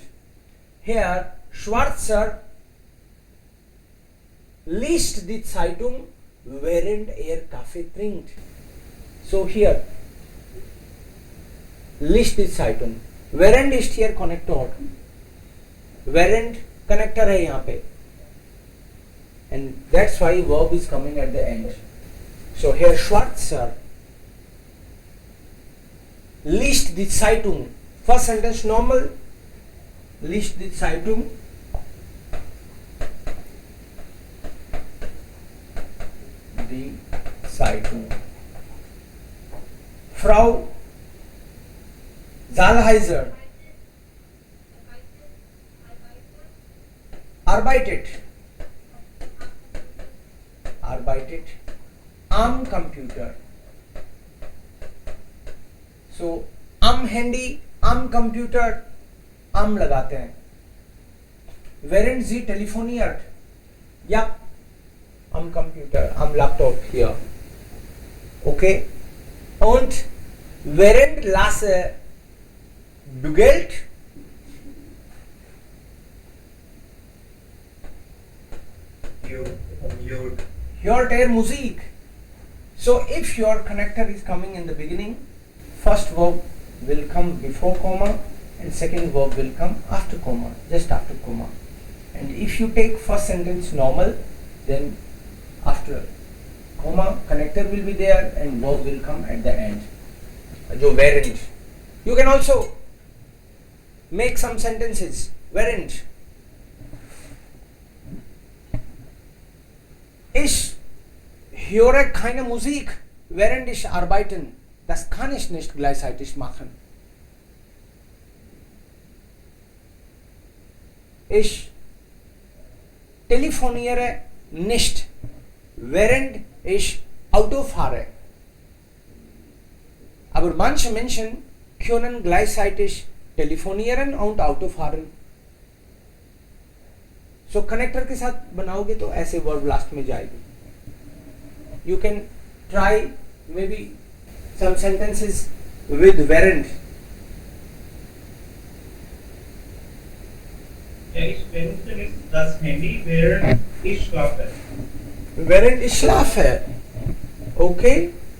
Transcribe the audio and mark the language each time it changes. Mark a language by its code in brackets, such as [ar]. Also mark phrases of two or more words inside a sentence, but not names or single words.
[de] Hier, Schwarzer liest die Zeitung, während er Kaffee trinkt. So, hier, liest die Zeitung. Während ist hier Connector. [hi] Während Connector है यहाँ पे. [en] And that's why verb is coming at the end. [de] So Herr Schwarzer liest die Zeitung. [en] First sentence normal. [de] Liest die Zeitung. Die Zeitung. Frau Saalheiser arbeitet am Computer. So am Handy, am Computer, am [hi] लगाते हैं. [de] Während sie telefoniert, ja, am Computer, am Laptop hier. Okay? Und während Lasse bügelt, hört er Musik. [en] So if your connector is coming in the beginning, first verb will come before comma and second verb will come after comma, just after comma. And if you take first sentence normal, then after comma connector will be there and verb will come at the end. [hi] जो während. [en] You can also make some sentences. [de] Während. Ich höre keine Musik, während ich arbeiten. Das kann ich nicht gleichzeitig machen. Ich telefoniere nicht, während ich Auto fahre. Aber manche Menschen können gleichzeitig telefonieren und Auto fahren. [hi] So कनेक्टर के साथ बनाओगे तो ऐसे [en] verb last [hi] में जाएगी. [en] You can try maybe some sentences with während. [de] Ich benutze nicht das Handy, während ich schlafe. Während ich schlafe. Okay?